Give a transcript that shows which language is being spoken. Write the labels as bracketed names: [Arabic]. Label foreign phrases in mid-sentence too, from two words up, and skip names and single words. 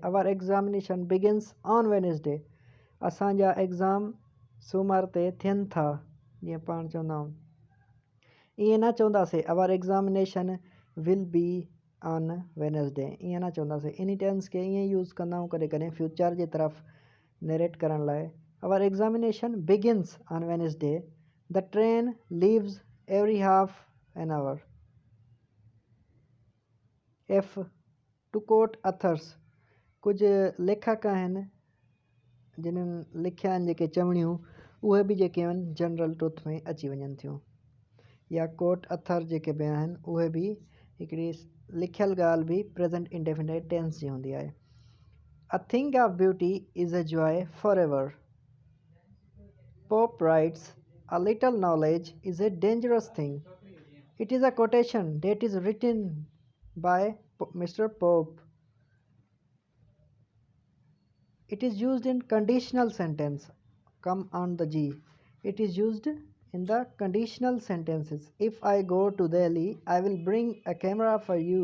[English] our examination begins on Wednesday. [Sindhi] असांजा एग्ज़ाम सूमर ते थियनि था, जीअं पाण चवंदा आहियूं। ईअं न चवंदासीं [English] our examination will be on Wednesday, [Sindhi] ईअं न चवंदासीं। इन टेंस खे ईअं यूज़ कंदा आहियूं कॾहिं कॾहिं फ्यूचर जे तरफ़ नरेट करण लाइ। [English] our examination begins on Wednesday. the train leaves every half an hour. F, to quote others. [Sindhi] कुझु लेखक आहिनि जिन्हनि लिखिया आहिनि जेके चवणियूं, उहे बि जेके आहिनि [English] general truth [Sindhi] में अची वञनि थियूं। या [English] quote other [Sindhi] जेके बि आहिनि उहे बि हिकिड़ी लिखियल ॻाल्हि बि [English] present indefinite tense [Sindhi] जी हूंदी आहे। [English] a thing of beauty is a joy for ever. Pope writes, a little knowledge is a dangerous thing. it is a quotation that is written by Mr. Pope. It is used in conditional sentence. Come on the G. It is used in the conditional sentences. If I go to Delhi, I will bring a camera for you.